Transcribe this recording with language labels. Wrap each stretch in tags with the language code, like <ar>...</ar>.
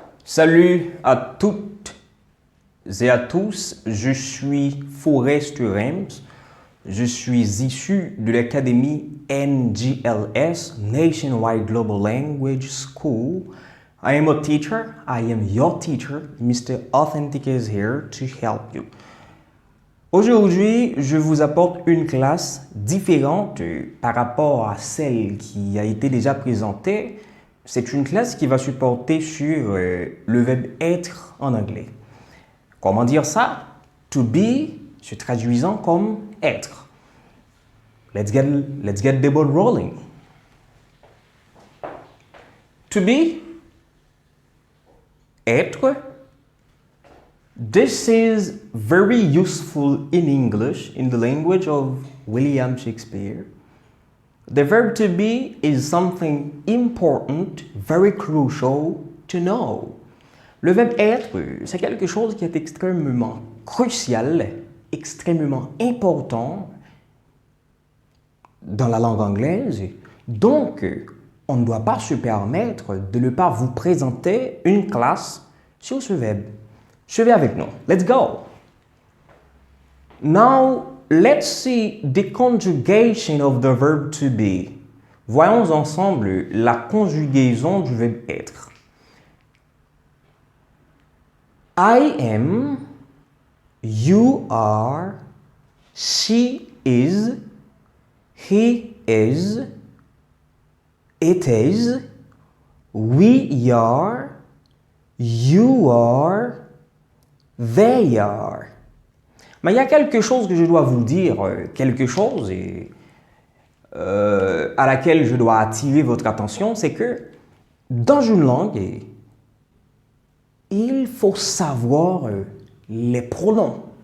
<fr>Salut à toutes et à tous, je suis Forrest Rems, je suis issu de l'académie NGLS, Nationwide Global Language School.</fr> <en>I am a teacher, I am your teacher, Mr. Authentic is here to help you.</en> <fr>Aujourd'hui, je vous apporte une classe différente par rapport à celle qui a été déjà présentée. C'est une classe qui va se porter sur le verbe être en anglais. Comment dire ça? To be se traduisant comme être.</fr> <en>Let's get the ball rolling. To be, être. This is very useful in English, in the language of William Shakespeare. The verb to be is something important, very crucial to know.</en> <fr>Le verbe être, c'est quelque chose qui est extrêmement crucial, extrêmement important dans la langue anglaise. Donc, on ne doit pas se permettre de ne pas vous présenter une classe sur ce verbe. Suivez avec nous.</fr> <en>Let's go. Now, let's see the conjugation of the verb to be.</en> <fr>Voyons ensemble la conjugaison du verbe être.</fr> <en>I am, you are, she is, he is, it is, we are, you are, they are.</en> <fr>Mais il y a quelque chose que je dois vous dire, quelque chose à laquelle je dois attirer votre attention, c'est que dans une langue, il faut savoir les pronoms.</fr>